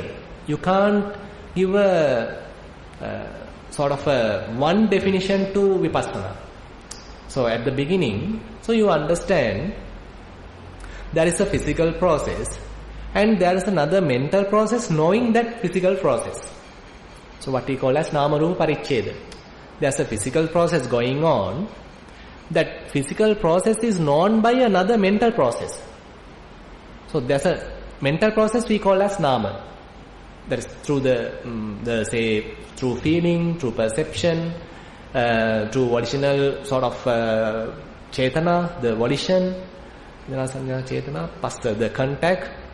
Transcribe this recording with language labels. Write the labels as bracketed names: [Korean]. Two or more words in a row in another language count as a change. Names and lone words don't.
[English] You can't give a sort of a one definition to vipassana. So at the beginning, so you understand there is a physical process and there is another mental process knowing that physical process. So what we call as [Pali] nama-rupa paricheda. [English] There's a physical process going on. That physical process is known by another mental process. So there's a mental process we call as nama. That is through through feeling, through perception, through volitional sort of chetana, the volition, the contact.